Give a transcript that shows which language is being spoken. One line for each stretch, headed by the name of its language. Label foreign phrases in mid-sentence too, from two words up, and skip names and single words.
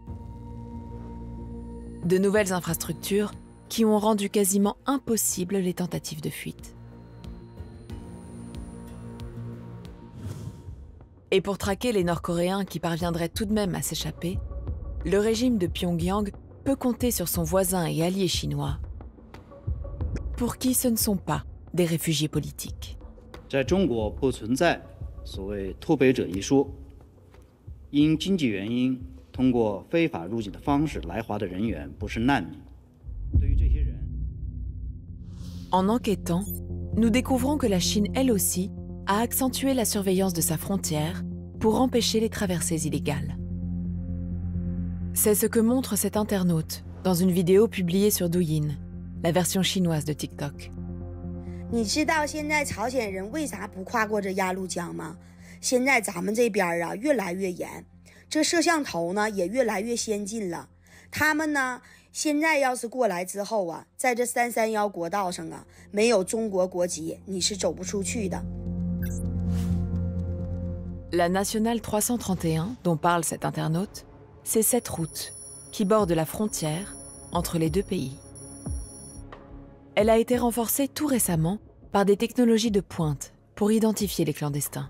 French: De nouvelles infrastructures qui ont rendu quasiment impossibles les tentatives de fuite. Et pour traquer les Nord-Coréens qui parviendraient tout de même à s'échapper, le régime de Pyongyang peut compter sur son voisin et allié chinois, pour qui ce ne sont pas des réfugiés politiques.
Chinese: 在中国不存在所谓脱北者一说，因经济原因通过非法入境的方式来华的人员不是难民。对于这些人，
French: En enquêtant, nous découvrons que la Chine, elle aussi, a accentué la surveillance de sa frontière pour empêcher les traversées illégales. C'est ce que montre cet internaute dans une vidéo publiée sur Douyin, la version chinoise de TikTok.
Chinese: 你知道现在朝鲜人为啥不跨过这鸭绿江吗？现在咱们这边啊越来越严，这摄像头呢也越来越先进了。他们呢现在要是过来之后啊，在这331国道上啊，没有中国国籍你是走不出去的。
French: La nationale 331 dont parle cet internaute, c'est cette route qui borde la frontière entre les deux pays. Elle a été renforcée tout récemment par des technologies de pointe pour identifier les clandestins.